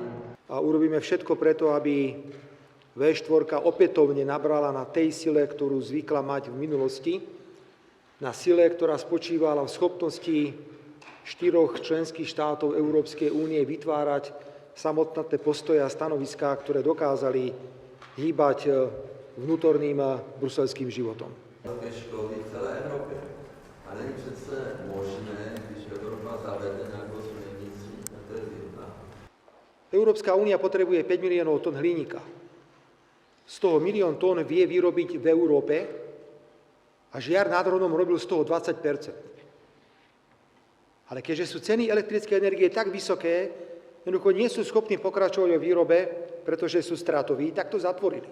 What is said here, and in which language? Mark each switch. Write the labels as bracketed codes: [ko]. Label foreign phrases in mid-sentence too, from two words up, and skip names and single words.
[sk] A urobíme všetko preto, aby V4 opätovne nabrala na tej sile, ktorú zvykla mať v minulosti, na sile, ktorá spočívala v schopnosti 4 členských štátov Európskej únie vytvárať samostatné postoje a stanoviská, ktoré dokázali hýbať vnútorným bruselským životom. [cs] Školy v celé Evropě. A není přece možné, když Evropa zavede nějakou směrnici, a to je zjevná. [sk] Európska únia potrebuje 5 miliónov tón hliníka. Z toho 1 000 000 tón vie vyrobiť v Európe a Žiar nad Hronom robil z toho 20%. Ale keďže sú ceny elektrickej energie tak vysoké, jednoducho nie sú schopní pokračovať vo výrobe, pretože sú stratoví, tak to zatvorili.